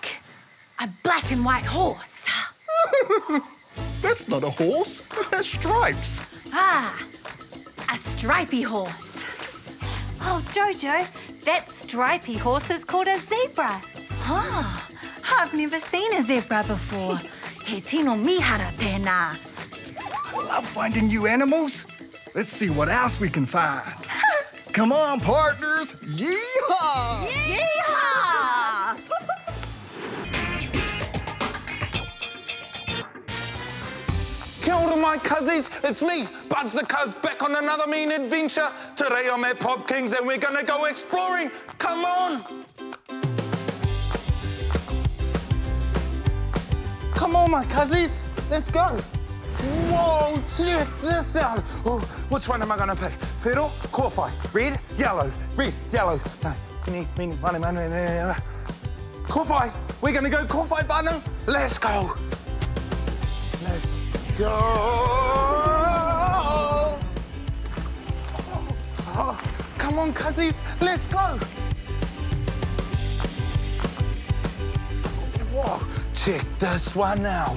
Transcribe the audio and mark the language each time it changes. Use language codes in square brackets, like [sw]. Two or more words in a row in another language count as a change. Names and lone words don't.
[en] A black and white horse. That's not a horse. It has stripes. Ah, a stripy horse. Oh, Jojo, that stripy horse is called a zebra. Ah, I've never seen a zebra before. [mi] He tino mihara tēnā. [en] I love finding new animals. Let's see what else we can find. Come on, partners. Yeehaw! Yeehaw! [mi] Kia ora, [en] my cuzzies. It's me, Buzz the Cuz, back on another mean adventure. Today I'm at Pop King's and we're gonna go exploring. Come on. Come on, my cuzzies. Let's go. Whoa, check this out. Oh, which one am I gonna pick? Fiddle, kōwhai, red, yellow. No, mini, money. Kōwhai. We're gonna go [mi] kōwhai whānau. [en] Let's go. Let's go. Oh, come on, cuzzies, let's go. Whoa, check this one out.